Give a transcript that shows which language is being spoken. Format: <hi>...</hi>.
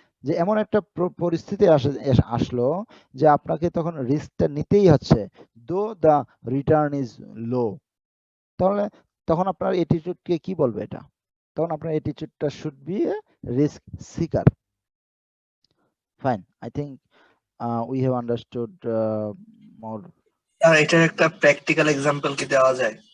<bn>যে এমন একটা পরিস্থিতি আসলো যে আপনাকে তখন রিস্কটা নিতেই হচ্ছে,</bn> <en>though the return is low,</en> <bn>তাহলে তখন আপনার অ্যাটিটিউডকে কি বলবে এটা? তখন আপনার অ্যাটিটিউডটা</bn> <en>Should be a risk seeker. Fine, I think we have understood more.</en> <bn>আর এটার একটা প্র্যাকটিক্যাল এক্সাম্পল কি দেওয়া যায়?</bn>